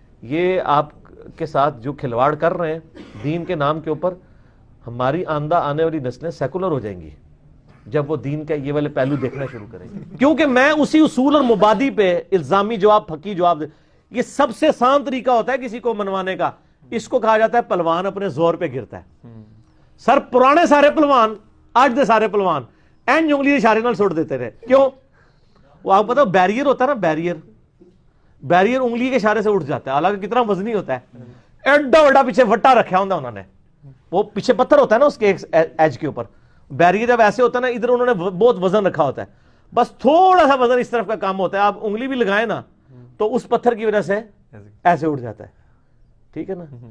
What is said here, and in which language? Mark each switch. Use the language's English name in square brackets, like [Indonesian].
[Urdu] یہ آپ کے ساتھ جو کھلواڑ کر رہے ہیں دین کے نام کے اوپر, ہماری آندہ آنے والی نسلیں سیکولر ہو جائیں گی جب وہ دین کا یہ والے پہلو دیکھنا شروع کریں گے. کیونکہ میں اسی اصول اور مبادی پہ الزامی جواب, پھکی جواب دے, یہ سب سے آسان طریقہ ہوتا ہے کسی کو منوانے کا. اس کو کہا جاتا ہے پلوان اپنے زور پہ گرتا ہے. [Punjabi] سر پرانے سارے پلوان, آج دے سارے پلوان این انگلی اشارے نال سٹ دیتے رہے. [Urdu] کیوں؟ وہ آپ پتا بیریئر ہوتا ہے نا, بیریئر انگلی کے اشارے سے اٹھ جاتا ہے, حالانکہ کتنا وزنی ہوتا ہے. ایڈا بڑا پیچھے وٹا رکھا ہوتا انہوں نے, وہ پیچھے پتھر ہوتا ہے نا اس کے ایج کے اوپر. بیریئر جب ایسے ہوتا ہے نا, ادھر انہوں نے بہت وزن رکھا ہوتا ہے, بس تھوڑا سا وزن اس طرف کا کام ہوتا ہے, آپ انگلی بھی لگائیں نا تو اس پتھر کی وجہ سے ایسے اٹھ جاتا ہے. ٹھیک ہے نا.